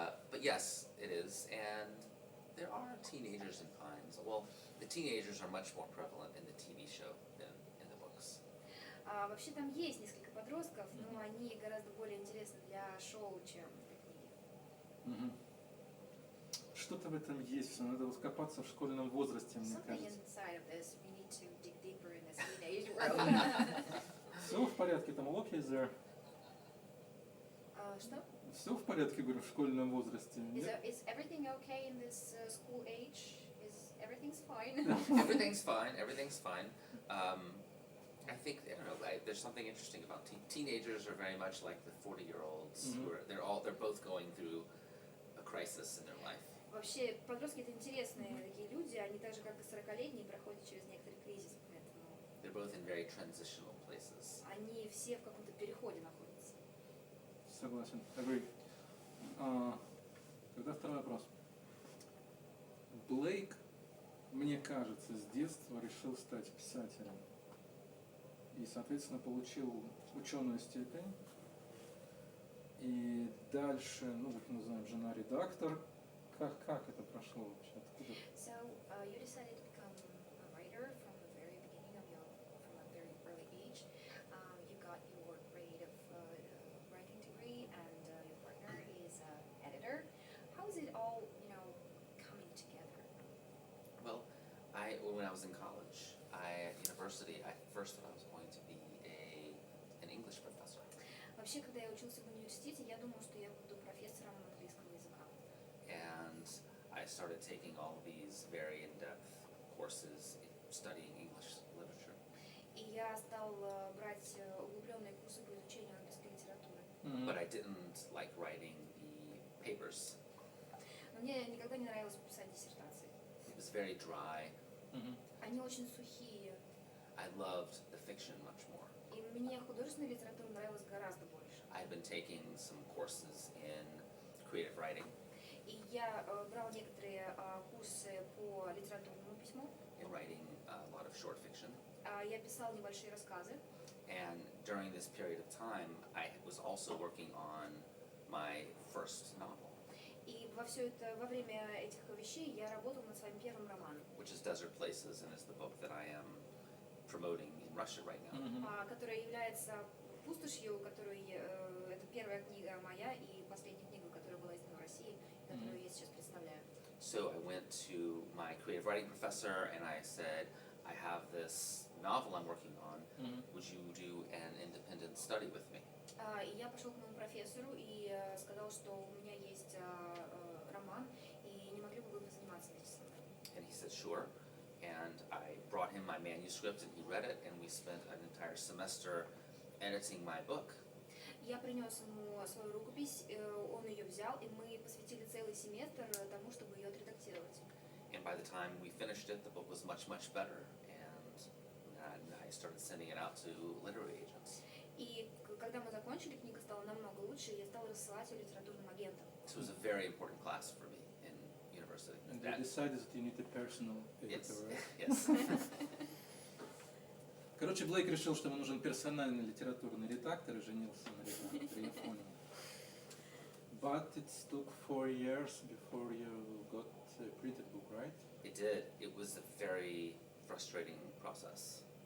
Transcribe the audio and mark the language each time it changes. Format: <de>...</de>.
<en>But yes, it is, and there are teenagers in Pines. Well, the teenagers are much more prevalent in the TV show than in the books.</en> <ru>Вообще там есть несколько подростков, но они гораздо более интересны для шоу, чем для книги. Что-то в этом есть, все надо раскопаться в школьном возрасте, мне</ru> <en>Something</en> <ru>кажется.</ru> <en>inside of this, we need to dig deeper in this teenage world.</en> <ru>Все в порядке, там</ru> <en>Loki is there.</en> <ru>Что? Все в порядке, говорю, в школьном возрасте.</ru> <en>Is everything okay in this school age? Is everything's fine? Everything's fine. Everything's fine. I think I don't know. There's something interesting about teenagers are very much like the 40-year-olds. Who are, they're both going through a crisis in their life.</en> <ru>Вообще, подростки это интересные такие люди, они так же, как и 40-летние, проходят через некоторый кризис, поэтому...</ru> <en>They're both in very transitional places.</en> <ru>Они все в каком-то переходе находятся. Согласен.</ru> <en>Agree.</en> <ru>Тогда второй вопрос. Блейк, мне кажется, с детства решил стать писателем. И, соответственно, получил ученую степень. И дальше, ну, вот мы знаем, жена редактор. Как это прошло вообще? Откуда?</ru> <en>So, you decided to become a writer from the very beginning of from a very early age. You got your grade of writing degree, and your partner is an editor. How is it all, coming together? Well, when I was in college, at university, I first thought I was going to be an English professor.</en> <ru>Вообще, когда я учился в университете, я думал, что я буду профессором английского языка.</ru> <en>And I started taking all these very in-depth courses studying English literature.</en> <ru>И я стал брать углубленные курсы по изучению английской литературы.</ru> <en>But I didn't like writing the papers.</en> <ru>Но мне никогда не нравилось писать диссертации.</ru> <en>It was very dry.</en> <ru>Они очень сухие.</ru> <en>I loved the fiction much more.</en> <ru>И мне художественная литература нравилась гораздо больше.</ru> <en>I've been taking some courses in creative writing.</en> <ru>И я брал некоторые курсы по литературному письму.</ru> <en>In writing a lot of short fiction.</en> <ru>Я писал небольшие рассказы.</ru> <en>And during this period of time, I was also working on my first novel.</en> <ru>И во время этих вещей я работал над своим первым романом.</ru> <en>Which is Desert Places, and is the book that I am promoting in Russia right now.</en> <ru>Которая является пустошью, это первая книга моя и последняя книга, которая была издана в России, которую я сейчас представляю.</ru> <en>So I went to my creative writing professor and I said, I have this novel I'm working on. Would you do an independent study with me?</en> <ru>И я пошел к моему профессору и сказал, что у меня есть роман, и не могли бы вы заниматься вместе со мной.</ru> <en>And he said, sure. And I brought him my manuscript and he read it, and we spent an entire semester editing my book.</en> <ru>Я принес ему свою рукопись, он ее взял, и мы посвятили целый семестр тому, чтобы ее отредактировать.</ru> <en>And by the time we finished it, the book was much, much better. And I started sending it out to literary agents.</en> <ru>И когда мы закончили, книга стала намного лучше, и я стала рассылать ее литературным агентам.</ru> <en>So it was a very important class for me in university. And you decided that you need a personal editor, right? Yes.</en> <ru>Короче, Блейк решил, что ему нужен персональный литературный редактор и женился на редакторе, я понял.</ru> <en>But it took 4 years before you got a printed book, right? It did. It was a very frustrating process.</en>